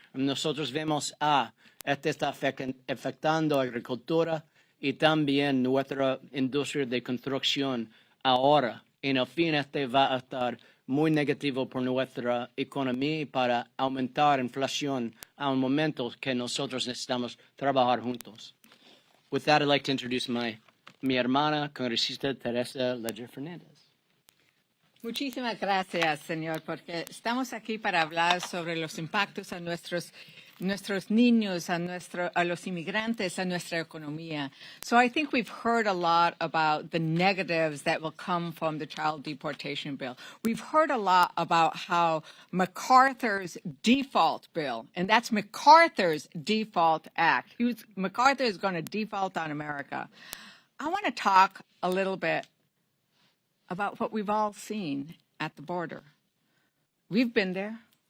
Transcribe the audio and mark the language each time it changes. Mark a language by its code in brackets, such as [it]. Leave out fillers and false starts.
[es] Nosotros vemos está afectando agricultura y también nuestra industria de construcción ahora. En el fin, va a estar muy negativo por nuestra economía y para aumentar inflación a un momento que nosotros necesitamos trabajar juntos. [en] With that, I'd like to introduce [es] mi hermana, [en] congresista Teresa Ledger Fernández. [es] Muchísimas gracias, señor, porque estamos aquí para hablar sobre los impactos a nuestros niños, a los inmigrantes, a nuestra economía. [en] So I think we've heard a lot about the negatives that will come from the child deportation bill. We've heard a lot about how MacArthur's default bill, and that's MacArthur's default act. MacArthur is going to default on America. I want to talk a little bit about what we've all seen at the border. We've been there.